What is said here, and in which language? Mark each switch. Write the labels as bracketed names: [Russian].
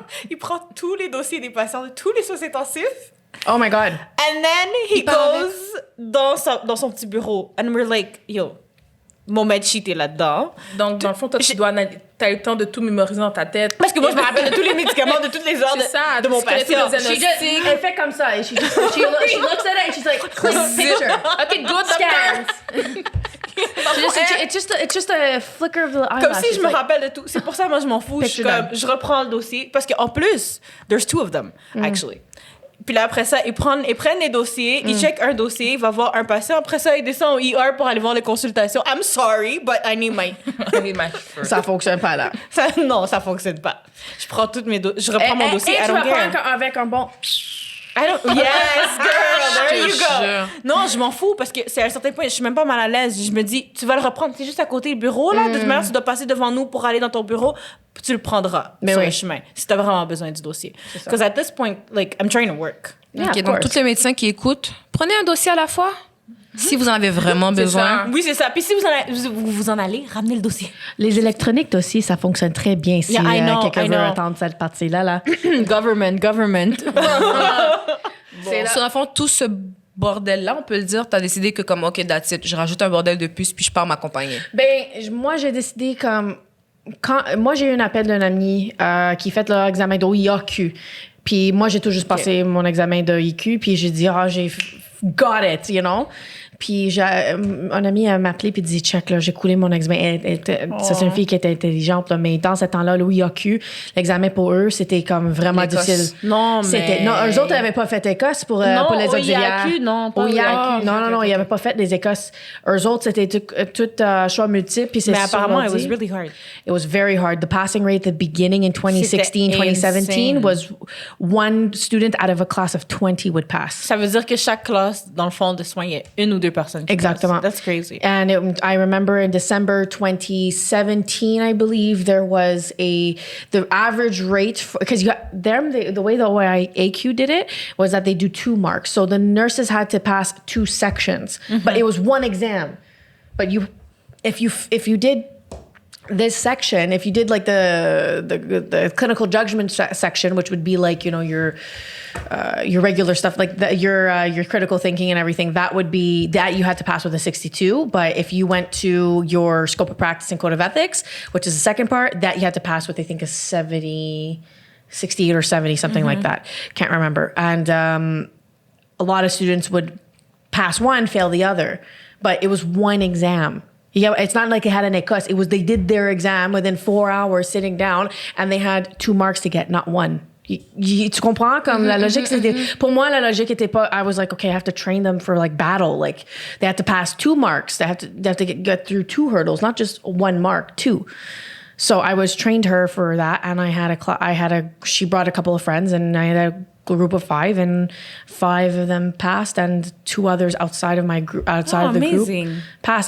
[French] Il prend tous les dossiers des patients de tous les soins intensifs. [English] Oh my God. And then he goes [French] dans son petit bureau. [English] And we're like, yo, [French] mon med sheet est là-dedans. Donc, dans le fond, toi, t'as eu le temps de tout mémoriser dans ta tête. Parce que moi, je me rappelle de tous les médicaments, de toutes les heures de mon patient. Elle fait comme ça. [English] Et she looks at it and she's like, picture. OK, good, Scans. It's just a flicker of the eyelash. [French] Comme si je me rappelle de tout. C'est pour ça, moi, je m'en fous. Je reprends le dossier. Parce qu'en plus, [English] there's two of them, actually. [French] Puis là, après ça, ils prennent les dossiers, ils checkent un dossier, il va voir un patient. Après ça, il descend au ER pour aller voir les consultations. [English] I'm sorry, but I need my... [French] Ça fonctionne pas là. Non, ça fonctionne pas. Je prends toutes mes je reprends mon dossier. Et tu vas prendre avec un bon... Yes, girl, there you go. Non, je m'en fous parce que c'est à un certain point, je suis même pas mal à l'aise. Je me dis, tu vas le reprendre, c'est juste à côté du bureau, là. De toute manière, tu dois passer devant nous pour aller dans ton bureau. Tu le prendras sur le chemin si tu as vraiment besoin du dossier. [English] Because at this point, like, I'm trying to work. Yeah, [French] OK, donc tous les médecins qui écoutent, prenez un dossier à la fois. Si vous en avez vraiment besoin. Oui, c'est ça. Puis si vous en allez, ramenez le dossier. Les électroniques dossiers, ça fonctionne très bien si quelqu'un veut attendre cette partie-là. Là. [English] Government. [French] C'est dans le fond, tout ce bordel-là, on peut le dire, t'as décidé que comme, [English] OK, that's it, [French] je rajoute un bordel de plus, puis je pars m'accompagner. Ben, moi, j'ai décidé comme... Moi, j'ai eu un appel d'un ami qui fait leur examen d'OIAQ. Puis moi, j'ai tout juste passé mon examen de IQ, puis j'ai dit, j'ai [English] got it, you know? [French] Puis un ami m'a appelé puis dit check là, j'ai coulé mon examen. Ça, c'est une fille qui était intelligente là, mais dans ce temps-là, l'OIAQ, l'examen pour eux, c'était comme vraiment difficile. Non, mais eux autres n'avaient pas fait Écosse pour les auxiliaires. OIAQ, non, ils n'avaient pas fait des Écosses. Eux autres, c'était tout choix multiple. Puis mais apparemment, [English] it was really hard. It was very hard. The passing rate at the beginning in 2016, 2017 was one student out of a class of 20 would pass. [French] Ça veut dire que chaque classe, dans le fond de soins, il y a une ou deux personnes qui Exactement. passent. [English] That's crazy. And I remember in December 2017, I believe, there was the average rate, because the way the OIAQ did it was that they do 2 marks. So the nurses had to pass 2 sections, but it was 1 exam. But if you did this section, if you did like the clinical judgment section, which would be like, you know, your regular stuff, like your critical thinking and everything, that you had to pass with a 62. But if you went to your scope of practice and code of ethics, which is the second part, that you had to pass with, I think, a 68 or 70, something like that. Can't remember. And a lot of students would pass one, fail the other. But it was 1 exam. Yeah, it's not like it had an écosse. It was they did their exam within 4 hours sitting down, and they had 2 marks to get, not 1. [French] Tu comprends? Comme la logique, c'était... Pour moi, la logique était pas... [English] I was like, okay, I have to train them for like battle. Like, they have to pass 2 marks. They have to get through 2 hurdles, not just 1 mark, 2. So I was trained her for that, and she brought a couple of friends, and I had a group of 5, and 5 of them passed, and 2 others outside of my group, of the group, passed.